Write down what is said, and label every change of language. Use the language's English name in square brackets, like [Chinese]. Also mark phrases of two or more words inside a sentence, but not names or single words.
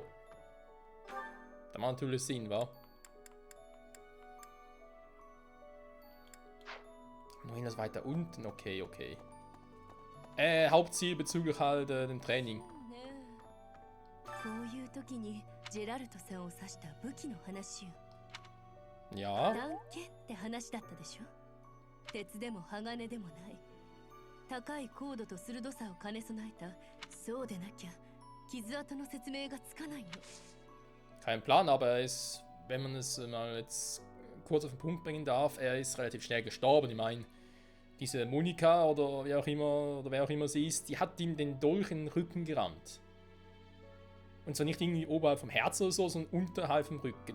[German] Da macht natürlich Sinn, wa? Nur das weiter unten, okay, okay. Hauptziel bezüglich halt dem Training. Ja. [Japanese] 鉄でも鋼でもない高い高度と鋭さを兼ね備えたそうでなきゃ傷跡の説明がつかないの [German] Kein Plan, aber er ist, wenn man es mal jetzt kurz auf den Punkt bringen darf, er ist relativ schnell gestorben. Ich meine, diese Monika oder wer auch immer sie ist, die hat ihm den Dolch in den Rücken gerammt. Und zwar nicht irgendwie oberhalb vom Herz oder so, sondern unterhalb vom Rücken.